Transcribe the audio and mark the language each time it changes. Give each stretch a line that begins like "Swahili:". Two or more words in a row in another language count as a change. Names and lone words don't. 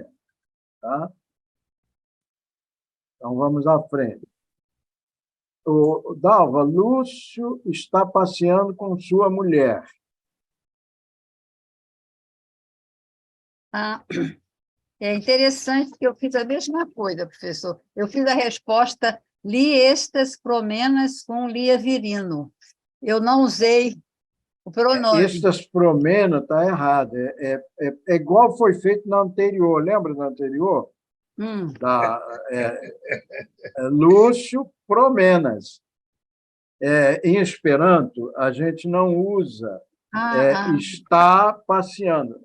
Portuguese: Tá? Então, vamos à frente. Dalva, Lúcio está passeando com sua mulher. É interessante que eu fiz a mesma coisa, professor. Eu fiz a resposta
Esperanto: li estas promenas com lia virino.
Portuguese: Eu não usei o pronome.
Esperanto: Estas promenas
Portuguese: está errado. É igual foi feito na anterior. Lembra da anterior?
Esperanto: Lúcio, promenas.
Portuguese: Em Esperanto, a gente não usa está passeando.